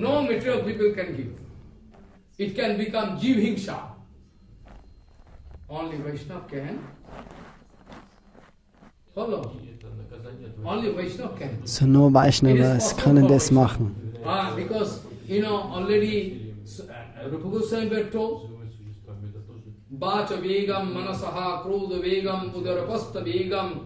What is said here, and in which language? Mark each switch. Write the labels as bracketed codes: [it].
[en] No material people can give. It can become jivhingsha. Only Vaishnava can. Follow. Only Vaishnava can. [de] So nur Vaishnavas können das machen. [en] Because, already Rupa Goswami were told, [sa] Vacha vegam manasaha krodha vegam udarapasta vegam.